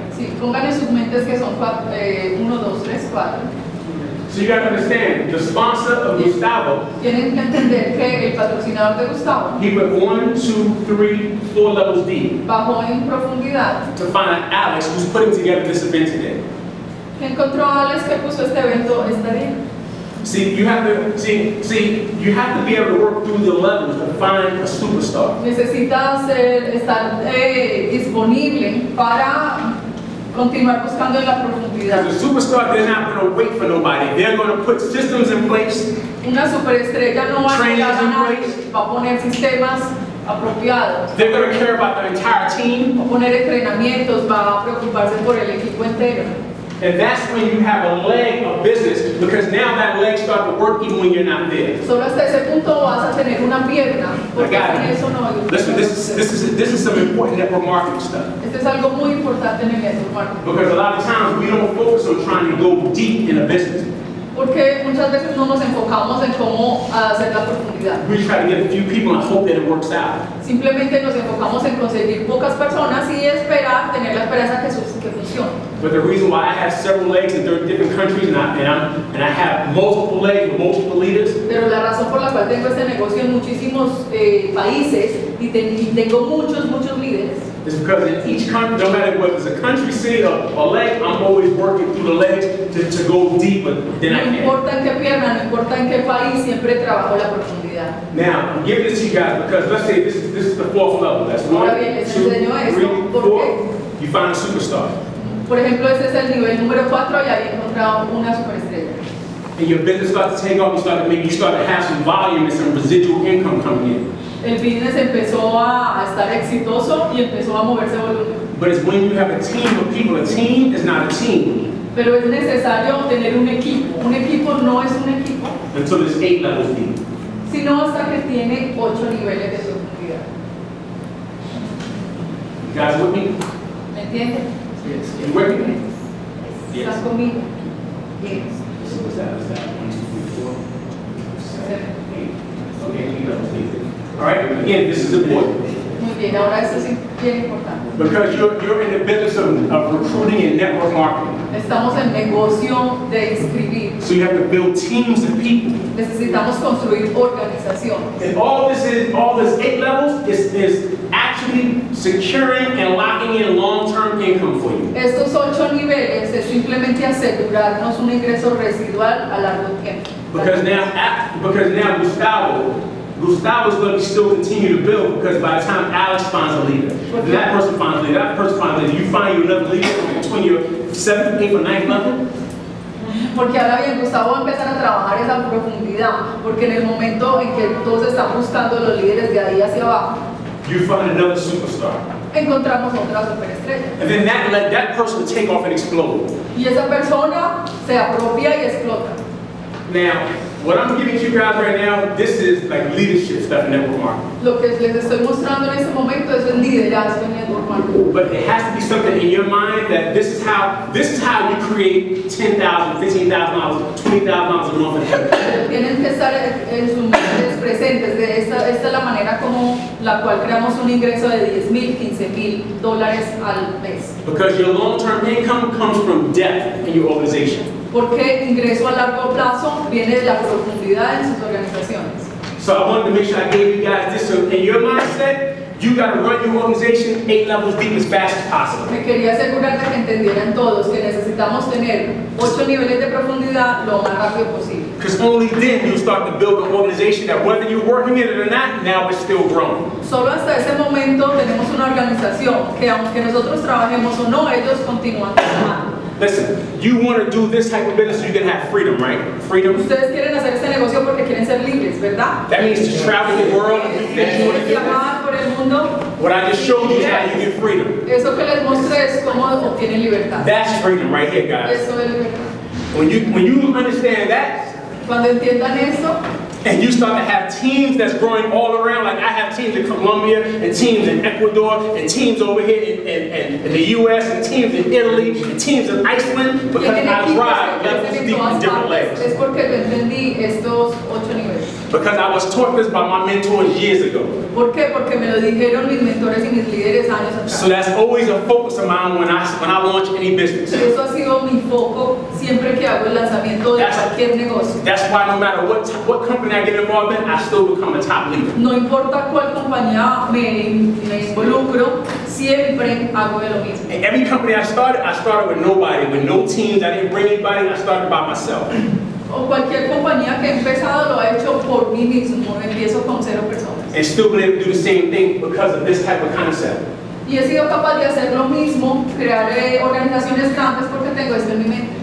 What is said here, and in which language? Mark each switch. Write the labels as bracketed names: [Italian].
[Spanish] Sí, pongan en sus mentes que son 1, 2, 3, 4. [English] So you got to understand, the sponsor of Gustavo, [Spanish] Tienen que entender que el patrocinador de Gustavo [English] he went 1, 2, 3, 4 levels deep [Spanish] bajó en profundidad. [English] to find Alex, who's putting together this event today. [Spanish] Que encontró a Alex que puso este evento esta día. [English] See, you have to be able to work through the levels to find a superstar. [Spanish] Necesita estar disponible para continuar buscando en la profundidad. [English] Because the superstar, they're not going to wait for nobody. They're going to put systems in place. [Spanish] Una superestrella no va a esperar a nadie, va a poner sistemas apropiados, [English] They're going to care about the entire team. [Spanish] va a poner entrenamientos, va a preocuparse por el equipo entero. [English] And that's when you have a leg of business, because now that leg starts to work even when you're not there. [Spanish] Solo hasta ese punto vas a tener una pierna, porque sin eso no. [English] Listen, this is some important network marketing stuff. [Spanish] Esto es algo muy importante en el network marketing. [English] Because a lot of times we don't focus on trying to go deep in a business. [Spanish] Porque muchas veces no nos enfocamos en cómo hacer la profundidad. [English] We try to get a few people and hope that it works out. [Spanish] Simplemente nos enfocamos en conseguir pocas personas y esperar, tener la esperanza que funcione. [English] But the reason why I have several legs in different countries and I have multiple legs with multiple leaders. [Spanish] Pero la razón por la cual tengo este negocio en muchísimos países y tengo muchos líderes. [English] It's because in each country, no matter whether it's a country, city, or leg, I'm always working through the legs to go deeper than I can. [Spanish] No importa en qué pierna, no importa en qué país, siempre trabajo la profundidad. [English] Now, I'm giving this to you guys because let's say this is the 4th level. That's 1, 2, 3, 4. You find a superstar. [Spanish] Por ejemplo, este es el nivel número 4 y ahí he encontrado una superestrella. [English] And your business starts to take off. You start to have some volume and some residual income coming in. [Spanish] El business empezó a estar exitoso y empezó a moverse volumen. [English] But it's when you have a team of people. A team is not a team. [Spanish] Pero es necesario tener un equipo. Un equipo no es un equipo. [English] Until there's 8 levels deep. [Spanish] Sino hasta que tiene 8 niveles de profundidad. [English] You guys with me? [Spanish] ¿Me entienden? [English] Yes. You with me? Yes. [Spanish] ¿Estás conmigo? [English] Yes. So what's that? Is that 1, 2, 3, 4, 7, 8? Okay, 8 levels deep. All right. Again, this is important. [Spanish] Muy bien. Ahora esto es bien importante. [English] Because you're in the business of recruiting and network marketing. [Spanish] Estamos en negocio de inscribir. [English] So you have to build teams of people. [Spanish] Necesitamos construir organización. [English] And all this 8 levels is actually securing and locking in long-term income for you. [Spanish] Estos 8 niveles es simplemente asegurarnos un ingreso residual a largo tiempo. [English] Because now Gustavo's going to still continue to build, because by the time Alex finds a leader, that person finds a leader, that person finds a leader, you find you another leader between your 7th, 8th, or 9th level. [Spanish] Porque ahora bien, Gustavo va a empezar a trabajar esa profundidad, porque en el momento en que todos están buscando los líderes de ahí hacia abajo, [English] you find another superstar. [Spanish] Encontramos otra superestrella. [English] And then that person will take off and explode. [Spanish] Y esa persona se apropia y explota. [English] Now, what I'm giving you guys right now, this is like leadership stuff in network marketing. [Spanish] Lo que les estoy mostrando en este momento es el liderazgo en network marketing. [English] But it has to be something in your mind that this is how you create $10,000, $15,000, $20,000 a month. [Spanish] Tienen que estar en sus mentes presentes. Esta es la manera como la cual creamos un ingreso de $10,000, $15,000 al mes. [English] Because your long-term income comes from depth in your organization. [Spanish] Porque ingreso a largo plazo viene de la profundidad en sus organizaciones. [English] So I wanted to make sure I gave you guys this. So in your mindset, you got to run your organization 8 levels deep as fast as possible. [Spanish] Me quería asegurar de que entendieran todos que necesitamos tener 8 niveles de profundidad lo más rápido posible. [English] Because only then you start to build an organization that whether you're working in it or not, now it's still growing. [Spanish] Solo hasta ese momento tenemos una organización que aunque nosotros trabajemos o no, ellos continúan trabajando. [English] Listen, you want to do this type of business so you can have freedom, right? Freedom. [Spanish] Ustedes quieren hacer este negocio porque quieren ser libres, ¿verdad? [English] That means to travel the world and do things you want to do. [Spanish] Viajar por el mundo. [English] What I just showed you is how you get freedom. [Spanish] Eso que les mostré es cómo obtienen libertad. [English] That's freedom right here, guys. [Spanish] Eso es libertad. [English] When you understand that, [Spanish] Cuando entiendan eso, [English] and you start to have teams that's growing all around, like I have teams in Colombia, and teams in Ecuador, and teams over here in the US, and teams in Italy, and teams in Iceland, because I drive levels deep in different legs. [Spanish] Es porque yo entendí estos 8 niveles. [English] Because I was taught this by my mentors years ago. [Spanish] ¿Por qué? Porque me lo dijeron mis mentores y mis líderes años atrás. [English] So that's always a focus of mine when I launch any business. [Spanish] Eso ha sido mi foco siempre que hago el lanzamiento de cualquier negocio. [English] That's why no matter what company I get involved in, I still become a top leader. [Spanish] No importa cuál compañía me involucro, siempre hago de lo mismo. [English] And every company I started with nobody, with no teams. I didn't bring anybody. I started by myself. [Spanish] O cualquier compañía que he empezado lo he hecho por mí mismo. Empiezo con 0 personas. [English] And still been able to do the same thing because of this type of concept. [Spanish] Y he sido capaz de hacer lo mismo, crear organizaciones grandes porque tengo esto en mi mente.